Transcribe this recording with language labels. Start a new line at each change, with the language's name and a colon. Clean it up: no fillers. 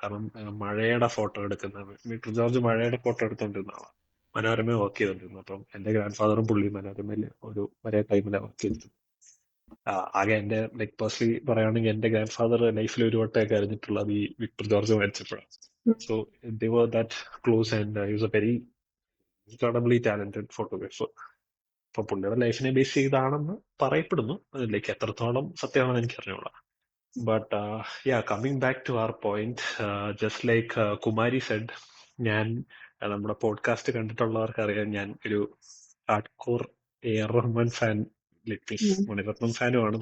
Malayalam: കാരണം മഴയുടെ ഫോട്ടോ എടുക്കുന്ന വിക്ടർ ജോർജ് മഴയുടെ ഫോട്ടോ എടുത്തോണ്ടിരുന്ന ആളാണ്. മനോരമ വർക്ക് ചെയ്തോണ്ടിരുന്നു. അപ്പം എന്റെ ഗ്രാൻഡ് ഫാദറും പുള്ളി മനോരമയിൽ ഒരു ഒരേ ടൈമിലാണ് വർക്ക് ചെയ്തിരുന്നത്. ആകെ എന്റെ ലൈക് പേഴ്സണലി പറയുകയാണെങ്കിൽ എന്റെ ഗ്രാൻഡ് ഫാദർ ലൈഫിൽ ഒരു വട്ടമൊക്കെ അറിഞ്ഞിട്ടുള്ളത് ഈ Victor George മരിച്ചപ്പോഴാണ്.
English: So they were that close and he was a very incredibly talented photographer.
Malayalam: അപ്പൊ പുള്ളിയുടെ ലൈഫിനെ ബേസ് ചെയ്താണെന്ന് പറയപ്പെടുന്നു. ലൈക്ക് എത്രത്തോളം സത്യമാണെന്ന് എനിക്ക് അറിഞ്ഞൂടാ.
English: but coming back to our point, just like Kumari said,
Malayalam: ഞാൻ നമ്മുടെ പോഡ്കാസ്റ്റ് കണ്ടിട്ടുള്ളവർക്ക് അറിയാം ഞാൻ ഒരു hard core AR Rahman fan, Mani Ratnam ഫാനുമാണ്.